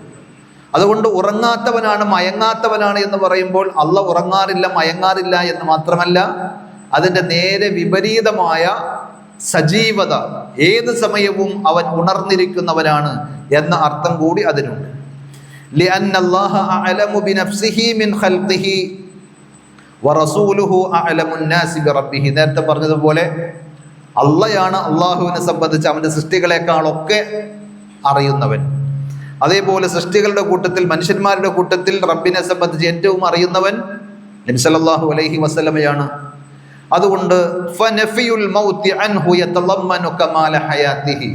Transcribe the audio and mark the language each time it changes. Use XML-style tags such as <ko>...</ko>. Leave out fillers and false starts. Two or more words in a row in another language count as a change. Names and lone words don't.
<ml>അതുകൊണ്ട് ഉറങ്ങാത്തവനാണ് മയങ്ങാത്തവനാണ് എന്ന് പറയുമ്പോൾ അള്ളാഹ് ഉറങ്ങാറില്ല മയങ്ങാറില്ല എന്ന് മാത്രമല്ല, അതിൻ്റെ നേരെ വിപരീതമായ സജീവത, ഏത് സമയവും അവൻ ഉണർന്നിരിക്കുന്നവനാണ് എന്ന അർത്ഥം കൂടി അതിനുണ്ട്.</ml> <ar>لأن الله أعلم بنفسه من خلقه ورسوله أعلم الناس بربه.</ar> <ml>നേരത്തെ പറഞ്ഞതുപോലെ അള്ളയാണ് അള്ളാഹുവിനെ സംബന്ധിച്ച് അവൻ്റെ സൃഷ്ടികളെക്കാളൊക്കെ അറിയുന്നവൻ. അതേപോലെ സൃഷ്ടികളുടെ കൂട്ടത്തിൽ, മനുഷ്യന്മാരുടെ കൂട്ടത്തിൽ റബ്ബിനെ സംബന്ധിച്ച് ഏറ്റവും അറിയുന്നവൻ നബി</ml> <ar>صلى الله عليه وسلم. അതുകൊണ്ട് فنفي الموت عنه يتضمن كمال حياته.</ar>